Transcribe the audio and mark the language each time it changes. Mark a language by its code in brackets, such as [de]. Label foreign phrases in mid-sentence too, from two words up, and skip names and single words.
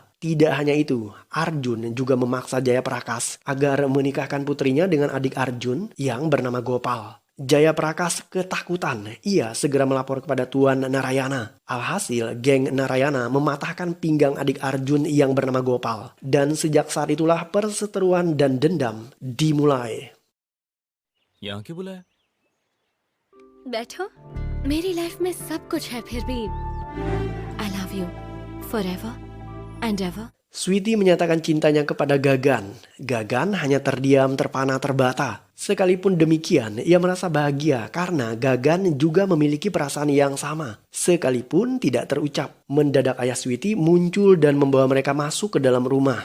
[id] Tidak hanya itu, Arjun juga memaksa Jayaprakas agar menikahkan putrinya dengan adik Arjun yang bernama Gopal. Jayaprakas ketakutan. Ia segera melapor kepada Tuan Narayana. Alhasil, geng Narayana mematahkan pinggang adik Arjun yang bernama Gopal. Dan sejak saat itulah perseteruan dan dendam dimulai. [hi] यहाँ क्यों बुलाया? बैठो। मेरी लाइफ में सब कुछ है फिर भी [en] I love you forever and ever. [id] Sweety menyatakan cintanya kepada Gagan. Gagan hanya terdiam, terpana, terbata. Sekalipun demikian, ia merasa bahagia karena Gagan juga memiliki perasaan yang sama. Sekalipun tidak terucap, mendadak ayah Sweety muncul dan membawa mereka masuk ke dalam rumah.